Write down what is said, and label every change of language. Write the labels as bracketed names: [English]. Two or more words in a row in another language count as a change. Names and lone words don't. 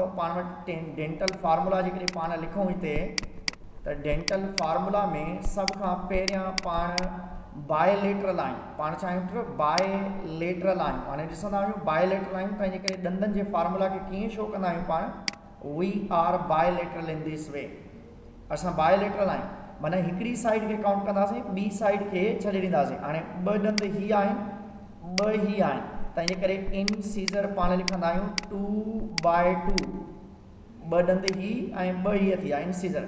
[Sindhi] पाण वटि डेंटल फार्मूला जेकॾहिं पाण लिखूं हिते त डेंटल फार्मूला में सभ खां पहिरियां पाण बायलेटरल आहियूं। पाण चाहियूं बायलेटरल आहियूं, हाणे ॾिसंदा आहियूं बायलेटरल आहियूं। तंहिंजे करे ॾंदनि जे फार्मूला खे कीअं शो कंदा आहियूं पाण, [English] we are bilateral in this way. [Sindhi] असां बायलेटरल आहियूं, माना हिकिड़ी साइड खे काउंट कंदासीं, ॿी साइड खे छॾे ॾींदासीं। हाणे ॿ ॾंद ही आहिनि, ॿ ही आहिनि, तंहिंजे करे इन सीज़र पाण लिखंदा आहियूं 2/2। ॿ ॾंद ही ऐं ॿ हीअ थी विया इन सीज़र।